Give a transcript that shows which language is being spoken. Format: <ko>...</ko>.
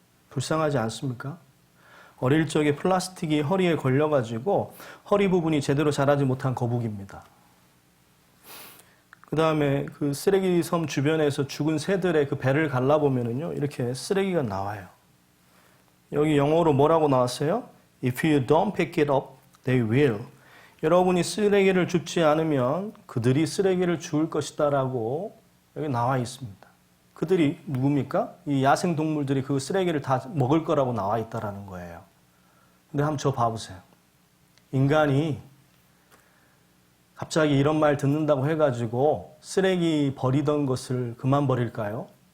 <ko>불쌍하지 않습니까? 어릴 적에 플라스틱이 허리에 걸려가지고 허리 부분이 제대로 자라지 못한 거북입니다. 그 다음에 그 쓰레기 섬 주변에서 죽은 새들의 그 배를 갈라보면은요, 이렇게 쓰레기가 나와요. 여기 영어로 뭐라고 나왔어요?</ko> <en>If you don't pick it up, they will.</en> <ko>여러분이 쓰레기를 줍지 않으면 그들이 쓰레기를 주울 것이다 라고 여기 나와 있습니다. 그들이 누굽니까? 이 야생 동물들이 그 쓰레기를 다 먹을 거라고 나와 있다라는 거예요. 근데 한번 저 봐보세요. 인간이 갑자기 이런 말 듣는다고 해가지고 쓰레기 버리던 것을 그만 버릴까요?</ko>